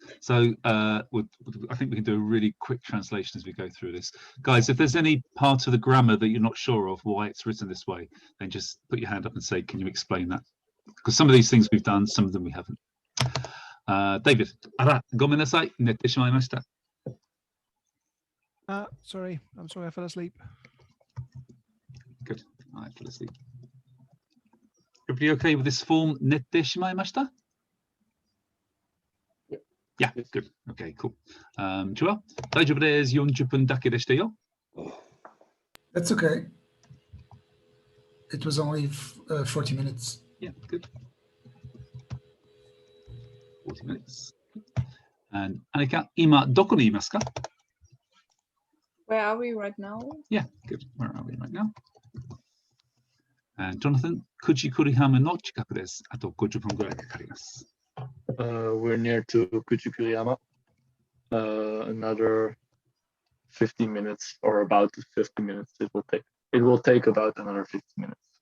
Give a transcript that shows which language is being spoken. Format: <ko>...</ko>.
<en>So I think we can do a really quick translation as we go through this. Guys, if there's any part of the grammar that you're not sure of why it's written this way, then just put your hand up and say, can you explain that? Because some of these things we've done, some of them we haven't.</en> <ja>David, あら、ごめんなさい、寝てしまいました。</ja> <en>Sorry, I'm sorry, I fell asleep. Good, I fell asleep. Everybody okay with this form?</en> <ja>寝てしまいました?</ja> <en>Yeah, good. Okay, cool. Joel,</en> <ja>大丈夫です。 40分だけでしたよ。</ja> <en>That's okay. It was only 40 minutes. Yeah, good. 40 minutes.</en> <ja>And Annika, 今どこにいますか?</ja> <en>Where are we right now? Yeah, good. Where are we right now?</en> <ja>And Jonathan, 9時9里浜の近くです。あと50分ぐらいかかります。</ja> <en>We're near to Kuchukuriyama. Another 50 minutes, or about 50 minutes. It will take about another 50 minutes.</en>